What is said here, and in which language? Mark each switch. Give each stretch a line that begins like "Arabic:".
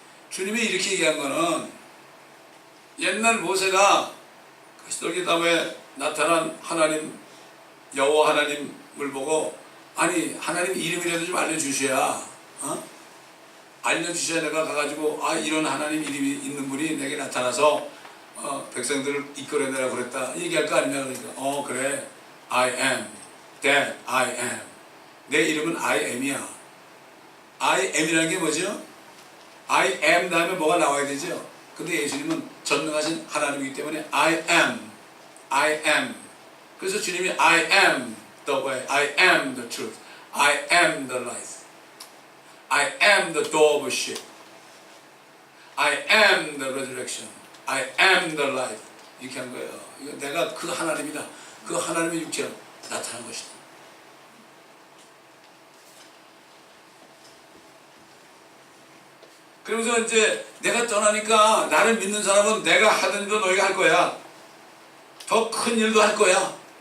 Korean: 주님이 이렇게 얘기한 거는 옛날 모세가 시돌기담에 나타난 하나님 여호와 하나님을 보고 하나님 이름이라도 좀 알려주셔야 알려주셔야 내가 가가지고 이런 하나님 이름이 있는 분이 내게 나타나서 백성들을 이끌어내라 그랬다 얘기할 거 아니냐. 그러니까 그래
English: I am that I am.
Korean: 내 이름은
English: I am
Korean: 이야. I am이라는 게 뭐죠?
English: I am
Korean: 다음에 뭐가 나와야 되죠? 근데 예수님은 전능하신 하나님이기 때문에 I am. 그래서 주님이
English: I am the way, I am the truth, I am the life, I am the door of ship, I am the resurrection, I am the life.
Korean: 이렇게 한 거예요. 내가 그 하나님이다. 그 하나님의 육체로 나타난 것이다. 그러면서 이제 내가 떠나니까 나를 믿는 사람은 내가 하던 일도 너희가 할 거야. 더 큰 일도 할 거야.